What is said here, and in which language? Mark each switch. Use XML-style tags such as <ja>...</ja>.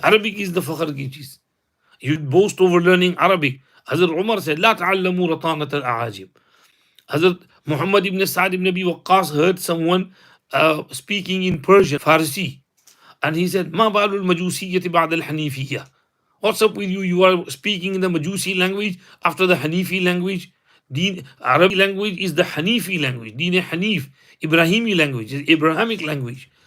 <en>Arabic is the</en> <hi>फखर की चीज़.</hi> <en>You boast over learning Arabic. Hazrat Umar said,</en> <ar>لا تعلموا رطانة الأعاجم.</ar> <en>Hazrat Muhammad ibn Sa'd ibn Abi Waqqas heard someone speaking in Persian, Farsi. And he said,</en> <ar>ما بال المجوسية بعد الحنيفية.</ar> <en>What's up with you? You are speaking in the Majusi language after the Hanifi language. Deen, Arabic language is the Hanifi language. Deen Hanif, Ibrahimi language is Abrahamic language.</en>